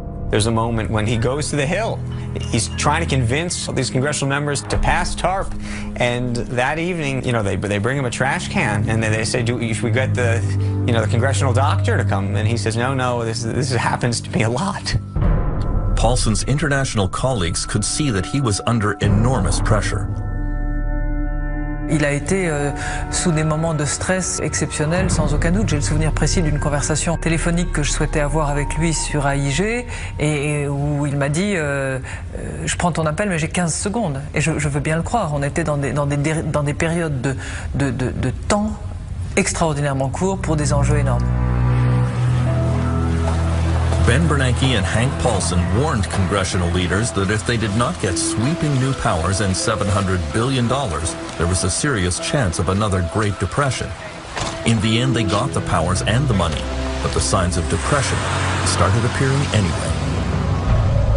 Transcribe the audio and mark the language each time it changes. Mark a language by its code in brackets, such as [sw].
[en] There's a moment when he goes to the Hill. He's trying to convince these congressional members to pass TARP, and that evening, you know, they bring him a trash can, and they say, should we get the congressional doctor to come? And he says, no, this happens to be a lot. Paulson's international colleagues could see that he was under enormous pressure. [fr] Il a été sous des moments de stress exceptionnels, sans aucun doute. J'ai le souvenir précis d'une conversation téléphonique que je souhaitais avoir avec lui sur AIG et où il m'a dit je prends ton appel mais j'ai 15 secondes. Et je veux bien le croire. On était dans des périodes de temps extraordinairement courts pour des enjeux énormes. [en] Ben Bernanke and Hank Paulson warned congressional leaders that if they did not get sweeping new powers and $700 billion, there was a serious chance of another Great Depression. In the end, they got the powers and the money, but the signs of depression started appearing anyway.